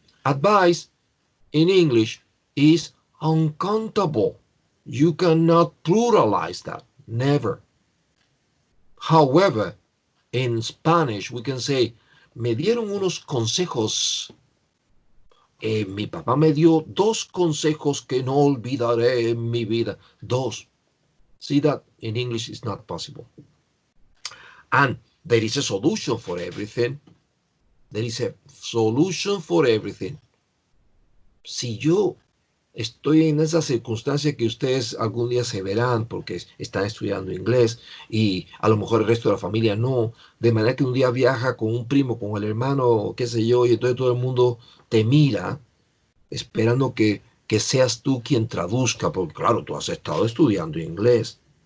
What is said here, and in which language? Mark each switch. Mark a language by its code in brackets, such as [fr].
[en] Advice in English is uncountable. You cannot pluralize that. Never. However, in Spanish we can say, me dieron unos consejos. [es] Mi papá me dio 2 consejos que no olvidaré en mi vida. 2. [en] See that in English is not possible. And there is a solution for everything. There is a solution for everything. [es] Si yo estoy en esa circunstancia que ustedes algún día se verán porque están estudiando inglés y a lo mejor el resto de la familia no, de manera que un día viaja con un primo, con el hermano, qué sé yo, y entonces todo el mundo te mira esperando que seas tú quien traduzca, porque claro, tú has estado estudiando inglés.